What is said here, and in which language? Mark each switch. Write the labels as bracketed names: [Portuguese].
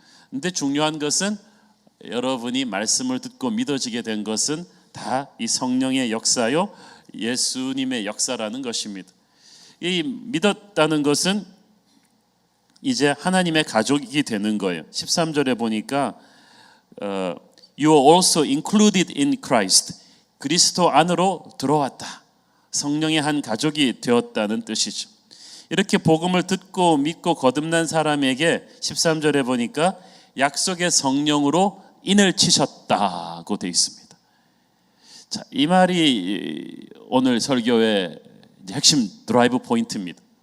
[Korean] 근데 중요한 것은 여러분이 말씀을 듣고 믿어지게 된 것은 다 이 성령의 역사요, 예수님의 역사라는 것입니다. 이 믿었다는 것은 이제 하나님의 가족이 되는 거예요. [English] 13절에 보니까 You are also included in Christ. [Korean] 그리스도 안으로 들어왔다. 성령의 한 가족이 되었다는 뜻이죠. 이렇게 복음을 듣고 믿고 거듭난 사람에게 13절에 보니까 약속의 성령으로 인을 치셨다고 되어 있습니다. 자, 이 말이 오늘 설교의 핵심 드라이브 포인트입니다.